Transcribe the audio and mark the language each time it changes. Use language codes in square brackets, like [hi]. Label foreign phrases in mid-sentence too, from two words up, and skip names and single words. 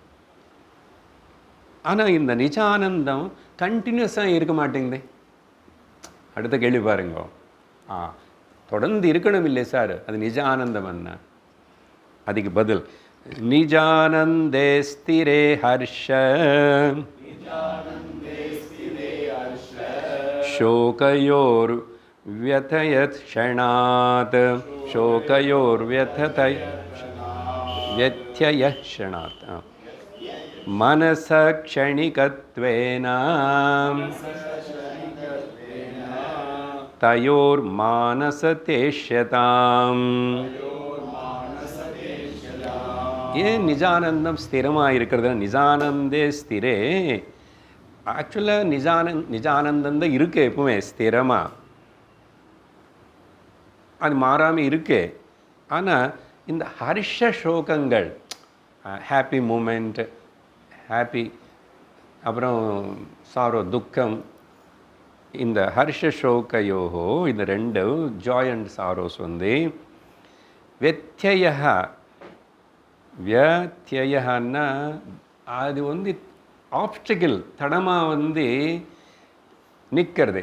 [ta] ஆனால் இந்த நிஜானந்தம் கண்டினியூஸாக இருக்க மாட்டேங்குது. அடுத்த கேள்வி பாருங்க. தொடர்ந்து இருக்கணும் இல்லை சார், அது நிஜ ஆனந்தம் என்ன? அதுக்கு பதில் [sa] निजानन्दे स्थिरे हर्ष शोकयोर व्यथयत् क्षणात्, शोकयोर व्यथय व्यथयः क्षणात्, मनस क्षणिकत्वेन तयोर मानसतेष्यताम्. [ta] ஏன் நிஜானந்தம் ஸ்திரமாக இருக்கிறது? [sa] निजानन्दे स्थिरे. [ta] ஆக்சுவலாக நிஜானந்தம் தான் இருக்கு எப்பவுமே ஸ்திரமாக, அது மாறாமல் இருக்கு. ஆனால் இந்த ஹர்ஷ சோகங்கள், [en] happy moment, [ta] ஹாப்பி, அப்புறம் சாரோ துக்கம், இந்த ஹர்ஷ சோகையோகோ இந்த 2 [en] joy and sorrows [ta] வந்து வியத்யயன்னா அது வந்து ஆப்ஸ்டிக்கிள், தடமாக வந்து நிற்கிறது.